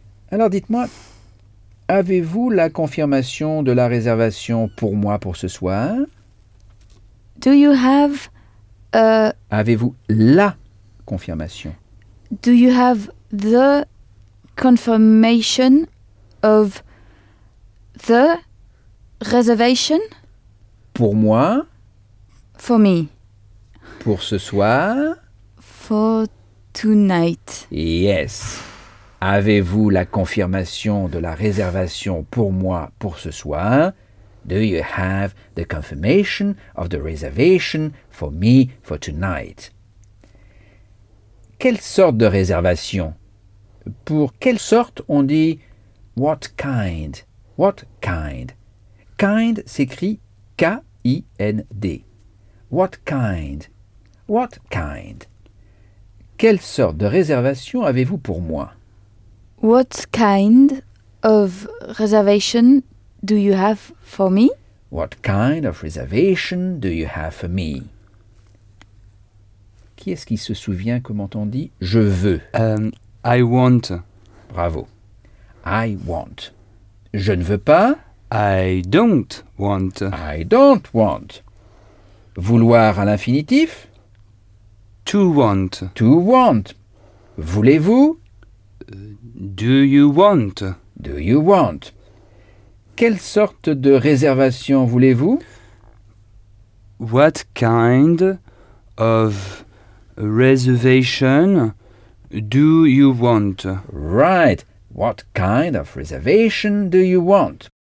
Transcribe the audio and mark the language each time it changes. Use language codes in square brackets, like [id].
[fr] Alors dites-moi, avez-vous la confirmation de la réservation pour moi pour ce soir? [en] Do you have a... [fr] Avez-vous la confirmation? [en] Do you have the... Confirmation of the reservation? [fr] Pour moi? [en] For me. [fr] Pour ce soir? [en] For tonight. Yes. [fr] Avez-vous la confirmation de la réservation pour moi pour ce soir? [en] Do you have the confirmation of the reservation for me for tonight? [fr] Quelle sorte de réservation? Pour quelle sorte on dit « [en] what kind [fr] »?« What kind » ?« Kind » s'écrit « k-i-n-d ».« IND. [en] What kind? What kind? [fr] Quelle sorte de réservation avez-vous pour moi? [en] What kind of reservation do you have for me? What kind of reservation do you have for me? [fr] Qui est-ce qui se souvient comment on dit je veux? [en] I want. [fr] Bravo. [en] I want. [fr] Je ne veux pas. [en] I don't want. I don't want. [fr] Vouloir à l'infinitif. [en] To want. To want. [fr] Voulez-vous? [en] Do you want? Do you want? [fr] Quelle sorte de réservation voulez-vous? [en] What kind of reservation do you want? Right. What kind of reservation do you want?